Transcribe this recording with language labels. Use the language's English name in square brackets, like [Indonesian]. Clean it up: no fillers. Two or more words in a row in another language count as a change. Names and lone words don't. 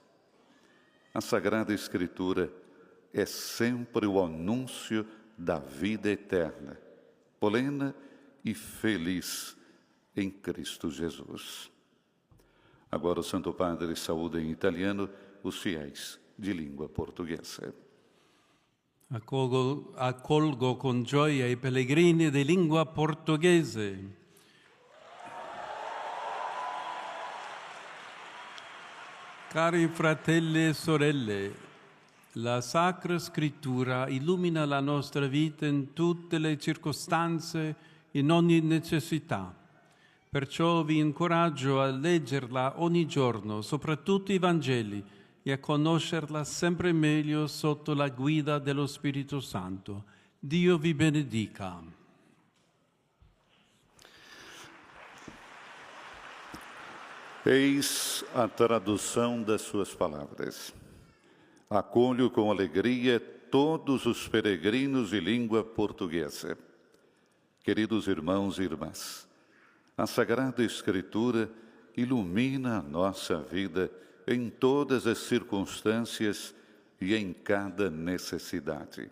[Portuguese] A Sagrada Escritura é sempre o anúncio da vida eterna, plena e feliz em Cristo Jesus. Agora o Santo Padre saúda em italiano os fiéis de língua portuguesa. [Italian] Accolgo con gioia i pellegrini di lingua portoghese. Cari fratelli e sorelle, la Sacra Scrittura illumina la nostra vita in tutte le circostanze, in ogni necessità. Perciò vi incoraggio a leggerla ogni giorno, soprattutto i Vangeli, e a conoscerla sempre meglio sotto la guida dello Spirito Santo. Dio vi benedica. [Portuguese] Eis a tradução das suas palavras. Acolho com alegria todos os peregrinos de língua portuguesa. Queridos irmãos e irmãs, a Sagrada Escritura ilumina a nossa vida em todas as circunstâncias e em cada necessidade.